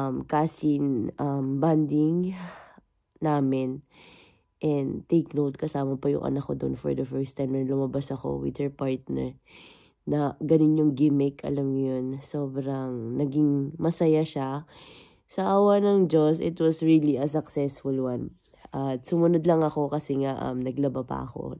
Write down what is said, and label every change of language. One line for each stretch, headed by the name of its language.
Filipino: cousin bonding namin.
English: And take note, kasama pa yung anak ko doon for the first time na lumabas ako with her partner.
Filipino: Na ganun yung gimmick, alam niyo yun. Sobrang naging masaya siya. Sa awa ng Diyos,
English: it was really a successful one.
Filipino: At sumunod lang ako kasi nga naglaba pa ako.